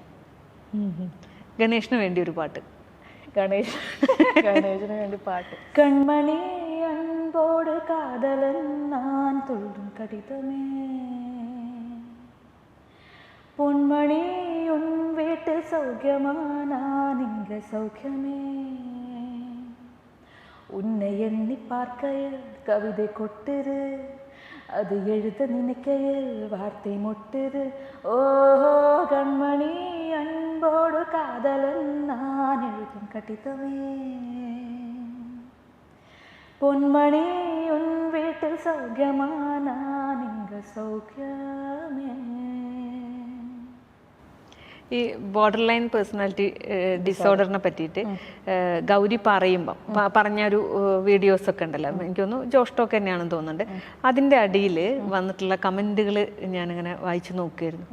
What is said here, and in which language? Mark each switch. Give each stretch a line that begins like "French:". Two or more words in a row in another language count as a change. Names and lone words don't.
Malayalam: ഗണേഷിന് വേണ്ടി ഒരു പാട്ട്. ഗണേശന് വേണ്ടി പാട്ട്.
Tamil: கண்மணி அன்போடு காதலன் நான் துள்ளும் கடிதமே, பொன்மணி உன் வீட்டில் சௌக்கியமா நான் இங்க சௌக்கியமே, உன்னை எண்ணி பார்க்கையில் கவிதை கொட்டுது, அது எழுத நினைக்கையில் வார்த்தை முட்டுது. ஓஹோ கண்மணி அன்போடு காதலன் நான் எழுதும் கடிதமே, பொன்மணி உன் வீட்டில் சௌக்கியமா நான் இங்க சௌக்கியமே.
Malayalam: ഈ
English: border line personality disorder
Malayalam: പറ്റിയിട്ട് ഗൗരി പറയുമ്പം പറഞ്ഞൊരു വീഡിയോസൊക്കെ ഉണ്ടല്ലോ, എനിക്ക് തോന്നുന്നു ജോഷ്ടോക്ക് തന്നെയാണെന്ന് തോന്നുന്നുണ്ട്. അതിൻ്റെ അടിയിൽ വന്നിട്ടുള്ള കമൻറ്റുകൾ ഞാനിങ്ങനെ വായിച്ചു നോക്കിയായിരുന്നു.